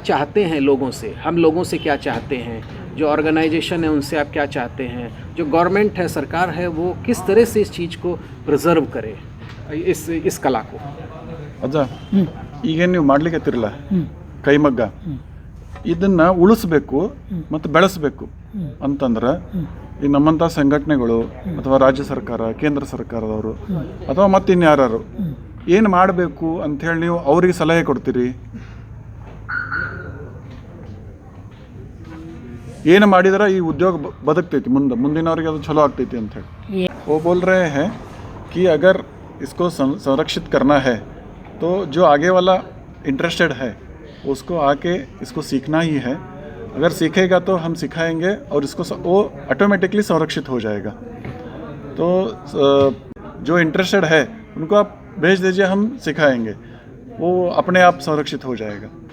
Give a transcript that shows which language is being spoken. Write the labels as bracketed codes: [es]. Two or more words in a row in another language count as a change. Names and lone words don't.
[hi] चाहते हैं लोगों से, हम लोगों से क्या चाहते हैं, जो ऑर्गेनाइजेशन है उनसे आप क्या चाहते हैं, जो गवर्नमेंट है, सरकार है, वो किस तरह से इस चीज़ को प्रिजर्व करे, इस कला को। [kn] ಅಜ್ಜ ಈಗೇನು ನೀವು ಮಾಡ್ಲಿಕ್ಕತ್ತಿರಲ್ಲ ಕೈಮಗ್ಗ, ಇದನ್ನು ಉಳಿಸ್ಬೇಕು ಮತ್ತು ಬೆಳೆಸಬೇಕು ಅಂತಂದ್ರೆ ಈ ನಮ್ಮಂಥ ಸಂಘಟನೆಗಳು ಅಥವಾ ರಾಜ್ಯ ಸರ್ಕಾರ, ಕೇಂದ್ರ ಸರ್ಕಾರದವರು ಅಥವಾ ಮತ್ತಿನ್ಯಾರು ಏನು ಮಾಡಬೇಕು ಅಂಥೇಳಿ ನೀವು ಅವ್ರಿಗೆ ಸಲಹೆ ಕೊಡ್ತೀರಿ? ಏನು ಮಾಡಿದ್ರೆ ಈ ಉದ್ಯೋಗ ಬದುಕ್ತೈತಿ, ಮುಂದಿನವ್ರಿಗೆ ಅದು ಚಲೋ ಆಗ್ತೈತಿ ಅಂಥೇಳಿ? [hi] वो बोल रहे हैं कि अगर इसको संरक्षित करना है तो जो आगे वाला इंटरेस्टेड है उसको आके इसको सीखना ही है। अगर सीखेगा तो हम सिखाएंगे और इसको वो ऑटोमेटिकली संरक्षित हो जाएगा। तो जो इंटरेस्टेड है उनको आप भेज दीजिए, हम सिखाएंगे, वो अपने आप संरक्षित हो जाएगा।